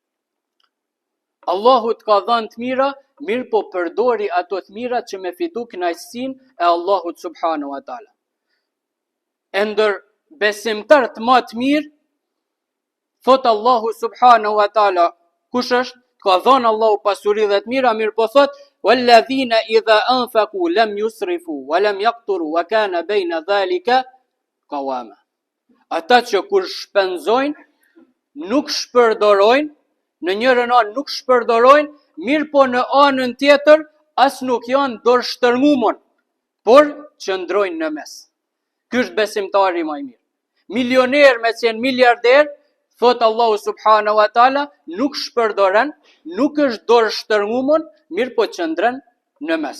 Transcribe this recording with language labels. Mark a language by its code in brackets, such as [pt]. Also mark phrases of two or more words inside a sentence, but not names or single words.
[sq] Allahu të ka dhënë të mira, mirë po përdori ato të mira që me fitu kënaqësinë e Allahut [ar] سبحانه وتعالى. [sq] Ndër besimtarët më të mirë, thot Allahu [ar] سبحانه وتعالى, [sq] kush është? Ka dhënë Allahu pasuri dhe të mira, mirë po thot, [ar] والذين إذا أنفقوا لم يسرفوا ولم يقتروا وكان بين ذلك قواما. [sq] Ata që kur shpenzojnë, nuk shpërdorojnë, në njërën anë nuk shpërdorojnë, mirë po në anën tjetër as nuk janë dorështërngumon, por qëndrojnë në mes. Ky është besimtari më i mirë. Milioner me qenë miliarder, thot Allahu [ar] سبحانه وتعالى, [sq] nuk shpërdoren, nuk është dorështërngumon, mirë po qëndren në mes.